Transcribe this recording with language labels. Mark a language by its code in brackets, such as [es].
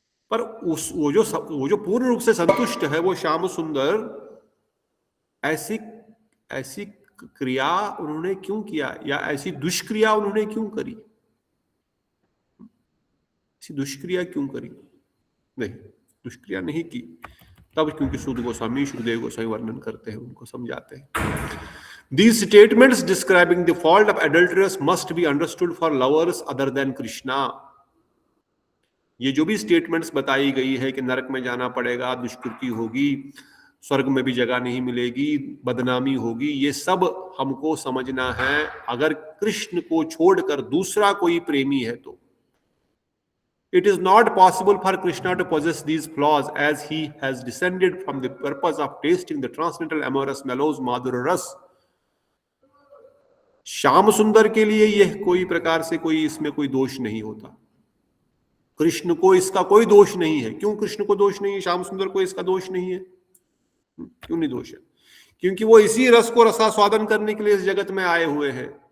[hi] पर वो जो पूर्ण रूप से संतुष्ट है, वो श्याम सुंदर, ऐसी ऐसी क्रिया उन्होंने क्यों किया, या ऐसी दुष्क्रिया उन्होंने क्यों करी, ऐसी दुष्क्रिया क्यों करी? नहीं, दुष्क्रिया नहीं की। तब क्योंकि सूद गोस्वामी, शुकदेव गोस्वामी वर्णन करते हैं, उनको समझाते हैं। [en] These statements describing the fault of adulterers must be understood for lovers other than Krishna. [hi] ये जो भी स्टेटमेंट्स बताई गई है कि नरक में जाना पड़ेगा, दुष्कृति होगी, स्वर्ग में भी जगह नहीं मिलेगी, बदनामी होगी, ये सब हमको समझना है अगर कृष्ण को छोड़कर दूसरा कोई प्रेमी है तो। [en] It is not possible for Krishna to possess these flaws, as he has descended from the purpose of tasting the transcendental amorous mellows madhura ras. [hi] Shyam सुंदर के लिए यह कोई प्रकार से कोई इसमें कोई दोष नहीं होता, कृष्ण को इसका कोई दोष नहीं है। क्यों कृष्ण को दोष नहीं है, श्याम सुंदर को इसका दोष नहीं है? क्यों नहीं दोष है? क्योंकि वो इसी रस को रसास्वादन करने के लिए इस जगत में आए हुए हैं।